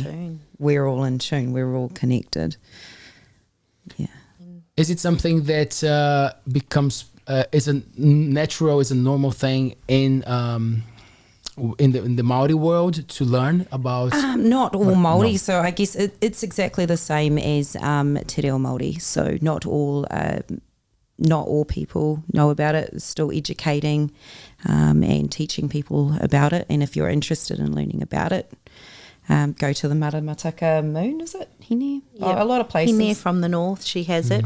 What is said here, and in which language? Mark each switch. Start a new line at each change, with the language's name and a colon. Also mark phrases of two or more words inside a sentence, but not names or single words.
English: We're all in tune. We're all connected. Yeah. Is it something that becomes is a normal thing in the Māori world to learn about? Not all Māori, so I guess it's exactly the same as te reo Māori. So not all people know about it. It's still educating and teaching people about it. And if you're interested in learning about it, go to the Maramataka Moon, is it? Hine? Yeah. A lot of places. Hine from the north, she has it.